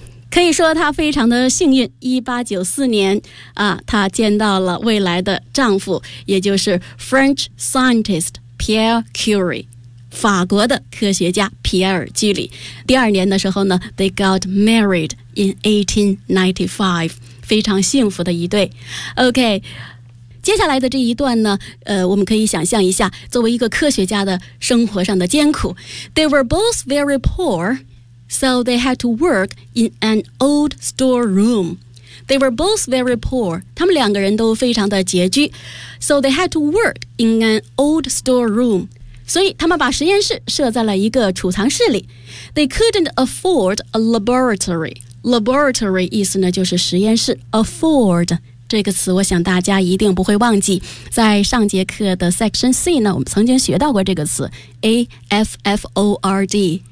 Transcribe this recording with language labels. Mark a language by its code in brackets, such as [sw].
[zh] 可以说她非常的幸运，1894年啊，她见到了未来的丈夫，也就是 [en] French scientist [zh] Pierre Curie， 法国的科学家皮埃尔·居里。第二年的时候呢 [en] they got married in 1895， [zh] 非常幸福的一对。 OK， 接下来的这一段呢我们可以想象一下作为一个科学家的生活上的艰苦。 [en] They were both very poorSo they had to work in an old storeroom. They were both very poor. [zh] 他们两个人都非常的拮据。 [en] So they had to work in an old storeroom. [zh] 所以他们把实验室设在了一个储藏室里。 [en] They couldn't afford a laboratory. Laboratory [zh] 意思呢就是实验室。 Afford 这个词我想大家一定不会忘记。在上节课的 section C 呢，我们曾经学到过这个词 A-F-F-O-R-D。